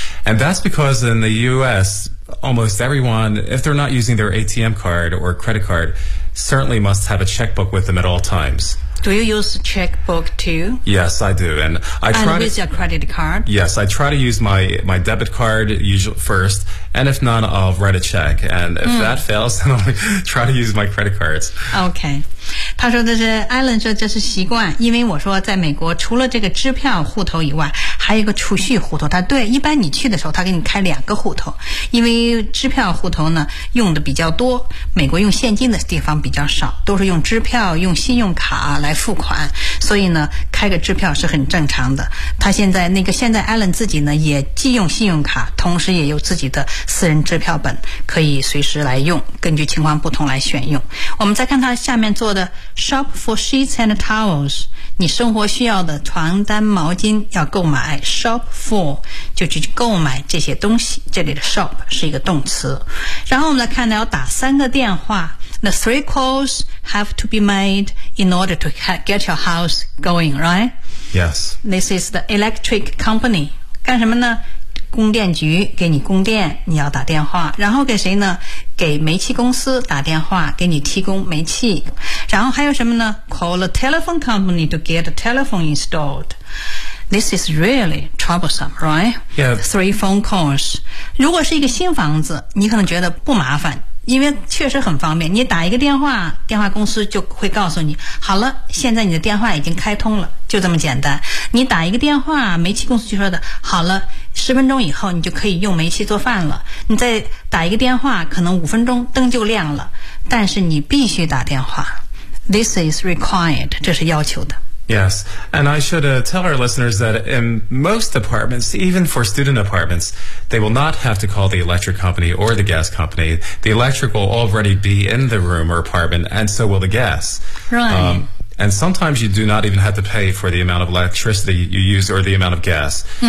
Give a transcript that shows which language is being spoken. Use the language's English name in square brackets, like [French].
[English] And that's because in the U.S., almost everyone, if they're not using their ATM card or credit card, certainly must have a checkbook with them at all times. Do you use checkbook too? Yes, I do. And your credit card? Yes, I try to use my debit card usually first. And if not, I'll write a check. And if that fails, then I'll try to use my credit cards. Okay. [Chinese] 他说的是 Alan 说这是习惯，因为我说在美国除了这个支票户头以外，还有一个储蓄户头。他对，一般你去的时候他给你开两个户头，因为支票户头呢用的比较多，美国用现金的地方比较少，都是用支票用信用卡来付款，所以呢开个支票是很正常的。他现在 Alan 自己呢也既用信用卡，同时也有自己的私人支票本，可以随时来用，根据情况不同来选用。我们再看他下面做的 [English] shop for sheets and towels， [Chinese] 你生活需要的床单毛巾要购买。 shop for 就去购买这些东西，这里的 shop 是一个动词。然后我们来看，要打三个电话。 [English] The three calls have to be made in order to get your house going, right? Yes. This is the electric company. [Chinese] 干什么呢？供电局给你供电，你要打电话。然后给谁呢？给煤气公司打电话，给你提供煤气。然后还有什么呢？ [English] Call a telephone company to get a telephone installed. This is really troublesome, right? Yeah. Three phone calls. [Chinese] 如果是一个新房子，你可能觉得不麻烦，因为确实很方便，你打一个电话，电话公司就会告诉你，好了，现在你的电话已经开通了，就这么简单。你打一个电话，煤气公司就说的，好了，十分钟以后你就可以用煤气做饭了。你再打一个电话，可能五分钟灯就亮了，但是你必须打电话。 [English] This is required， [Chinese] 这是要求的。 [English] Yes, and I should tell our listeners that in most apartments, even for student apartments, they will not have to call the electric company or the gas company. The electric will already be in the room or apartment, and so will the gas. Right. And sometimes you do not even have to pay for the amount of electricity you use or the amount of gas.